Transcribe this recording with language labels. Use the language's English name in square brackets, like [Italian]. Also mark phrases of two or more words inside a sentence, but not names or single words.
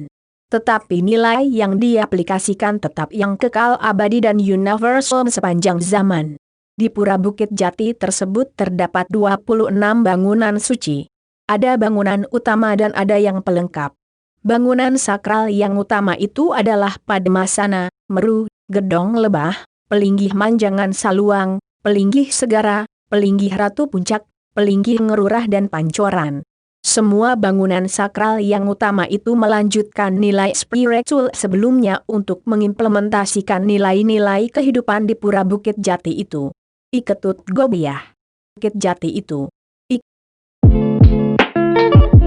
[Indonesian] Tetapi nilai yang diaplikasikan tetap yang kekal abadi dan universal sepanjang zaman. Di Pura Bukit Jati tersebut terdapat 26 bangunan suci. Ada bangunan utama dan ada yang pelengkap. Bangunan sakral yang utama itu adalah Padmasana, Meru, Gedong Lebah, Pelinggih Manjangan Saluang, Pelinggih Segara, Pelinggih Ratu Puncak, Pelinggih Ngerurah dan Pancoran. Semua bangunan sakral yang utama itu melanjutkan nilai spiritual sebelumnya untuk mengimplementasikan nilai-nilai kehidupan di Pura Bukit Jati itu. Iketut Gobiah. Bukit Jati itu.